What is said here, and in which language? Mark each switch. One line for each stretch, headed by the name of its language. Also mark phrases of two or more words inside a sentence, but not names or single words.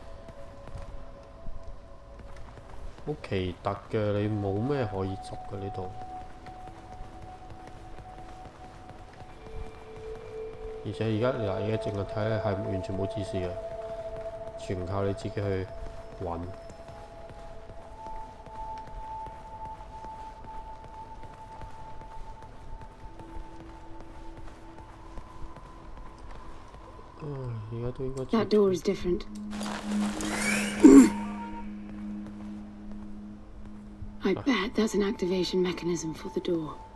Cantonese: 好奇特嘅，你冇咩可以執嘅呢度，而且而家淨係睇咧係完全冇指示嘅，全靠你自己去揾。
English: That door is different. I bet that's an activation mechanism for the door.